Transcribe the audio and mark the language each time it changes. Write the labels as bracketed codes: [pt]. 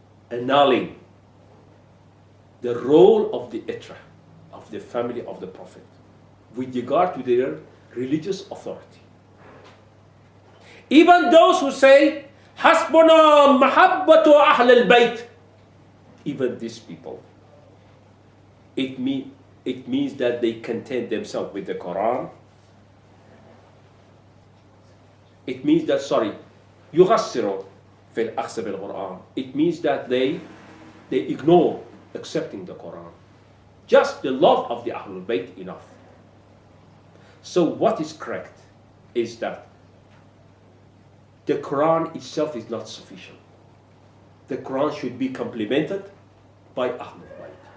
[en] annulling the role of the Itra, of the family of the Prophet, with regard to their religious authority. Even those who say [ar] حسبنا محبة أهل البيت. [en] Even these people, it means that they content themselves with the Quran. It means that, [ar] يغسروا في الأخذ بالقرآن. [en] It means that they ignore accepting the Quran. Just the love of the Ahlul Bayt enough. So what is correct is that the Quran itself is not sufficient. The Quran should be complemented by Ahlul Bayt.